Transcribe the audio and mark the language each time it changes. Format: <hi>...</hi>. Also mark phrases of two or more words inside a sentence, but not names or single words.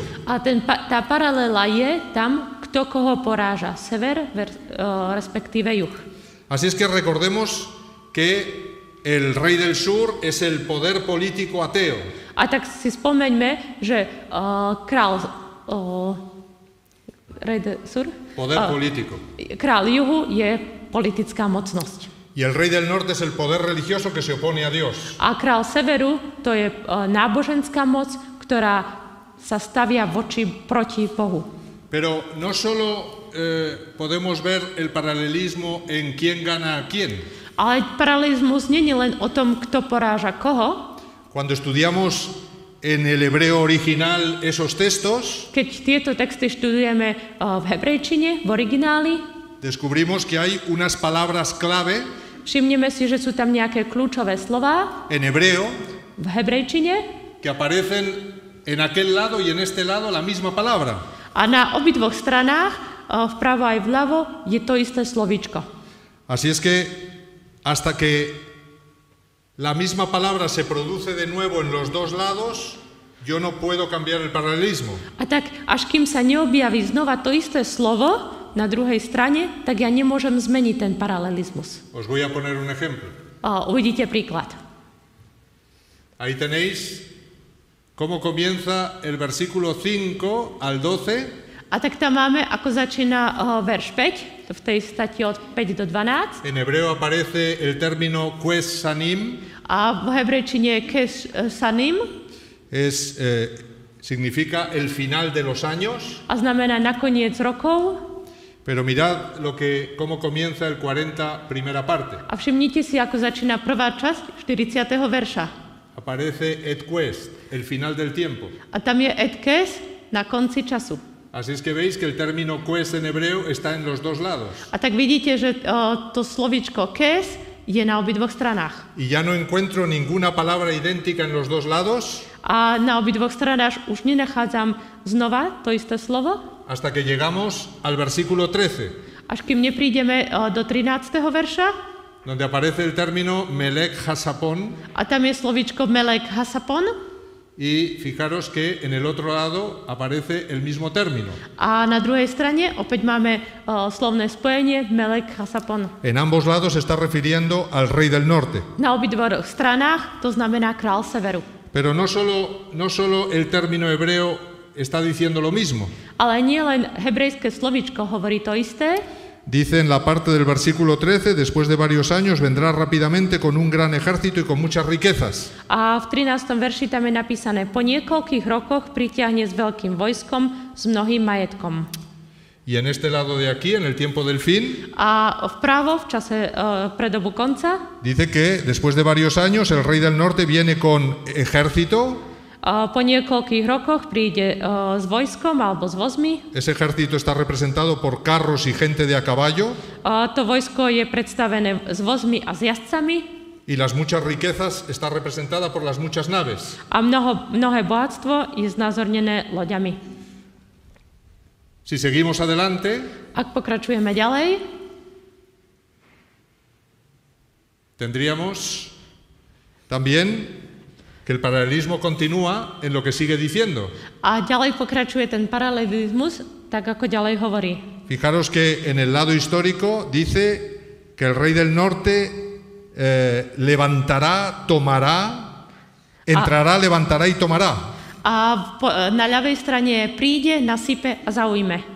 <sk>a tá paralela je tam, kto koho poráža, sever respektíve juh.</sk> <es>Así es que recordemos que el rey del sur es el poder político ateo.</es> <sk>A tak si spomeňme, že</sk> <es>Poder político.</es> <sk>Král juhu je politická mocnosť.</sk> <es>Y el rey del norte es el poder religioso que se opone a Dios.</es> <sk>A král severu to je náboženská moc, ktorá sa stavia proti Bohu.</sk> <es>Pero no solo podemos ver el paralelismo en quién gana a quién.</es> <sk>Ale paralelizmus nie je len o tom, kto poráža koho.</sk> <es>Cuando estudiamos en el hebreo original esos textos,</es> <sk>Keď tieto texty študujeme v hebrejčine, v origináli,</sk> <es>descubrimos que hay unas palabras clave</es> <sk>všimneme si, že sú tam nejaké kľúčové slová</sk> <es>en hebreo</es> <sk>v hebrejčine</sk> <es>que aparecen en aquel lado y en este lado la misma palabra.</es> <sk>a na obidvoch stranách, vpravo aj vľavo, je to isté slovíčko.</sk> <es>Así es que hasta que la misma palabra se produce de nuevo en los dos lados, yo no puedo cambiar el paralelismo.</es> <sk>A tak, až kým sa neobjaví znova to isté slovo na druhej strane, tak ja nemôžem zmeniť ten paralelizmus.</sk> <es>Os voy a poner un ejemplo.</es> <sk>Uvidíte príklad.</sk> <es>Ahí tenéis cómo comienza el versículo 5 al 12.</es> <sk>A tak tam máme, ako začína verš 5, v tej stati od 5 do 12.</sk> <es>En hebreo aparece el término</es> <he>קץ שנים.</he> <sk>A v hebrejčine</sk> <he>קץ שנים.</he> <es>Significa el final de los años.</es> <sk>A znamená nakoniec rokov.</sk> <es>Pero mirad cómo comienza el 40, primera parte.</es> <sk>A všimnite si, ako začína prvá časť 40. verša.</sk> <es>Aparece</es> <he>עת קץ,</he> <es>el final del tiempo.</es> <sk>A tam je</sk> <he>עת קץ</he> <sk>na konci času.</sk> <es>Así es que veis que el término quest en hebreo está en los dos lados.</es> <sk>A tak vidíte, že to slovíčko kes je na obidvoch stranách.</sk> <es>Y ya no encuentro ninguna palabra idéntica en los dos lados</es> <sk>A na obidvoch stranách už nenachádzam znova to isté slovo,</sk> <es>hasta que llegamos al versículo 13,</es> <sk>až kým neprídeme do 13. verša.</sk> <es>donde aparece el término</es> <he>מלך הצפון.</he> <sk>A tam je slovíčko</sk> <he>מלך הצפון.</he> <es>Y fijaros que en el otro lado aparece el mismo término.</es> <sk>A na druhej strane opäť máme slovné spojenie</sk> <he>מלך הצפון.</he> <es>En ambos lados se está refiriendo al rey del norte.</es> <sk>Na obidvoch stranách to znamená král severu.</sk> <es>Pero no solo el término hebreo está diciendo lo mismo.</es> <sk>Ale nie len hebrejské slovíčko hovorí to isté.</sk> <es>Dice en la parte del versículo 13, después de varios años vendrá rápidamente con un gran ejército y con muchas riquezas.</es> <sk>A v 13. verši tam je napísané: po niekoľkých rokoch pritiahne s veľkým vojskom, s mnohým majetkom.</sk> <es>Y en este lado de aquí, en el tiempo del fin,</es> <sk>A vpravo, v čase pre dobu konca,</sk> <es>dice que después de varios años el rey del norte viene con ejército.</es> <sk>po niekoľkých rokoch príde s vojskom alebo s vozmi.</sk> <es>Ese ejército está representado por carros y gente de a caballo.</es> <sk>To vojsko je predstavené s vozmi a s jazdcami.</sk> <es>Y las muchas riquezas está representada por las muchas naves.</es> <sk>A mnohé bohatstvo je znázornené loďami.</sk> <es>Si seguimos adelante,</es> <sk>Ak pokračujeme ďalej,</sk> <es>tendríamos también que el paralelismo continúa en lo que sigue diciendo.</es> <sk>a ďalej pokračuje ten paralelizmus, tak ako ďalej hovorí.</sk> <es>Fijaros que en el lado histórico dice que el rey del norte levantará, tomará, entrará, levantará y tomará.</es> <sk>A na ľavej strane príde, nasype a zaujme.</sk>